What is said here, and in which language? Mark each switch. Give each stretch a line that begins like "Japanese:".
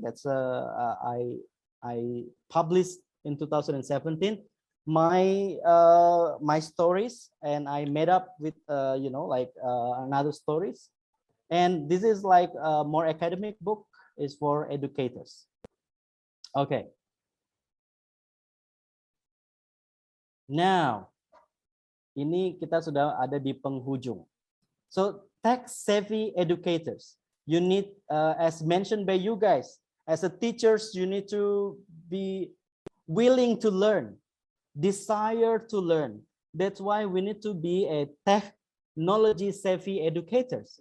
English: That's I published in 2017. My stories, and I made up with you know, like another stories. And this is like a more academic book, is for educators. Okay.
Indonesian: Now, ini kita sudah ada di penghujung.
English: So tech-savvy educators, you need, as mentioned by you guys, as a teachers, you need to be willing to learn, desire to learn. That's why we need to be a technology-savvy educators.